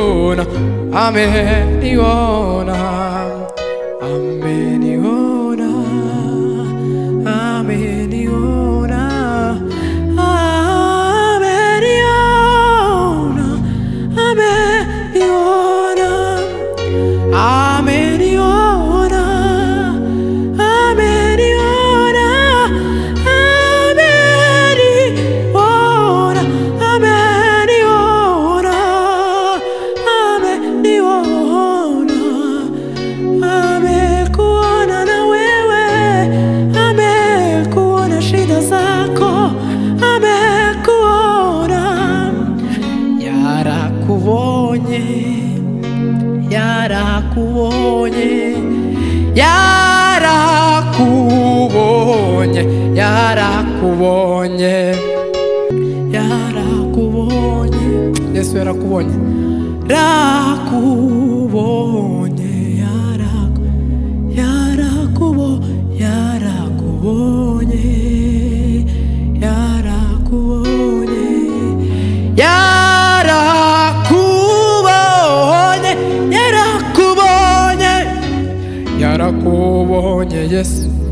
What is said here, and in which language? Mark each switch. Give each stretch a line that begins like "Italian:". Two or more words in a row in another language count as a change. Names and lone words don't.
Swahili: ameniona, ameniona, ameniona, ameniona, ameniona, ameniona, ameniona, ameniona, ameniona, amekuona na wewe, amekuona shida zako, amekuona,
Kinyarwanda: yarakubonye, yarakubonye, yarakubonye, yarakubonye, yarakubonye, Yesu yarakubonye, rakubonye, yarakubonye, yarakubonye, yarakubonye, yarakubonye, yarakubonye, yarakubonye Yesu,